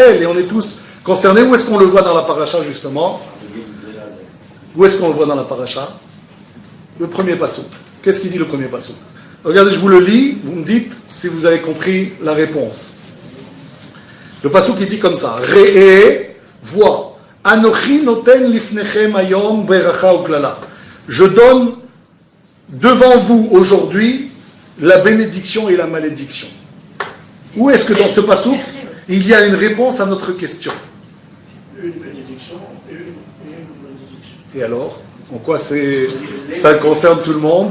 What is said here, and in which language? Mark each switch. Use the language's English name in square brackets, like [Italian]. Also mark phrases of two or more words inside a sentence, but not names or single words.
[French] Et on est tous concernés. Où est-ce qu'on le voit dans la paracha, justement? Où est-ce qu'on le voit dans la paracha? Le premier passouk. Qu'est-ce qu'il dit le premier passouk? Regardez, je vous le lis. Vous me dites si vous avez compris la réponse. Le passouk, il dit comme ça. Re'e, vois. [Hebrew] אנכי נותן לפניכם היום ברכה וקללה. [French] Je donne devant vous aujourd'hui la bénédiction et la malédiction. Où est-ce que dans ce passouk, il y a une réponse à notre question? Une bénédiction et une malédiction. Et alors, en quoi ça concerne tout le monde?